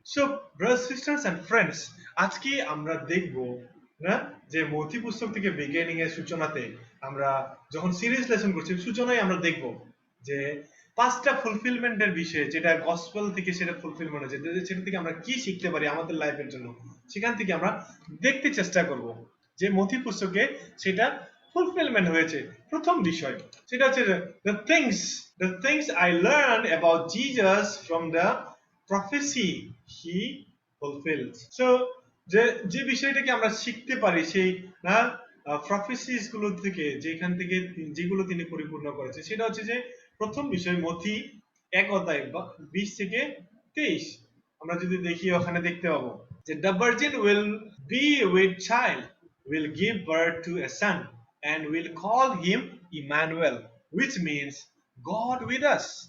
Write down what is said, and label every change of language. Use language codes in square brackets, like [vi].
[bn] So brothers sisters and friends, আজকে আমরা দেখব না যে মথি পুস্তক থেকে বিগিনিং এর সূচনাতে আমরা যখন সিরিজ লেসন করছি সূচনায় আমরা দেখব যে 5টা ফুলফিলমেন্টের বিষয়ে, যেটা গসপেল থেকে সেটা ফুলফিলমেন্ট হয়েছে, সেটা থেকে আমরা কি শিখতে পারি আমাদের লাইফের জন্য, সেখান থেকে আমরা দেখতে চেষ্টা করব যে মথি পুস্তকে সেটা ফুলফিলমেন্ট হয়েছে। প্রথম বিষয় সেটা হচ্ছে [en] the things I learned about Jesus from the prophecy he fulfilled. [bn] So যে বিষয়টাকে আমরা শিখতে পারি সেই না প্রফেসিস গুলো থেকে, যেখান থেকে যেগুলো তিনি পরিপূর্ণ করেছে, সেটা হচ্ছে যে প্রথম বিষয় মথি 1:20-23 আমরা যদি দেখি ওখানে দেখতে পাবো যে [en] the virgin will be with child, will give birth to a son and will call him Emmanuel, which means God with us.